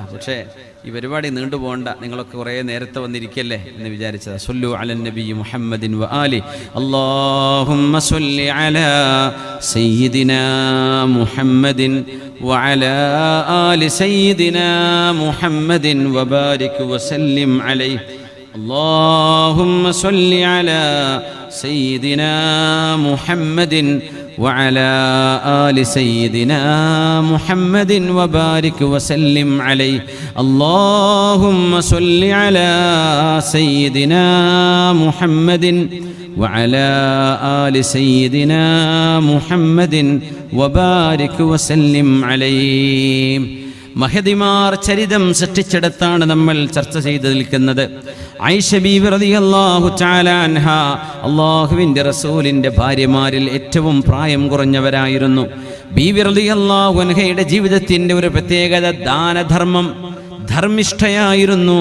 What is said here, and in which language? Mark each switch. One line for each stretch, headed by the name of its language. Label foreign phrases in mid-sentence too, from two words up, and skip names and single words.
Malayalam: പക്ഷേ ഈ പരിപാടി നീണ്ടു പോകണ്ട, നിങ്ങളൊക്കെ കുറേ നേരത്തെ വന്നിരിക്കല്ലേ എന്ന് വിചാരിച്ചതാ.
Arabic: صلوا على النبي محمد وآل. اللهم صل على سيدنا محمد وعلى آل سيدنا محمد وبارك وسلم عليه. اللهم صل على سيدنا محمد وعلى آل سيدنا محمد وبارك وسلم عليه. اللهم صل على سيدنا محمد وعلى آل سيدنا محمد وبارك وسلم عليه.
Malayalam: മഹദിമാർ ചരിതം സൃഷ്ടിച്ചെടുത്താണ് നമ്മൾ ചർച്ച ചെയ്ത് നിൽക്കുന്നത്. ആയിഷ ബീവി
Arabic: رضي الله تعالى عنها
Malayalam: അല്ലാഹുവിൻ്റെ റസൂലിൻ്റെ ഭാര്യമാരിൽ ഏറ്റവും പ്രായം കുറഞ്ഞവരായിരുന്നു. ബീവി
Arabic: رضي الله عنها
Malayalam: ജീവിതത്തിൻ്റെ ഒരു പ്രത്യേകത ദാനധർമ്മം, ധർമ്മിഷ്ഠയായിരുന്നു.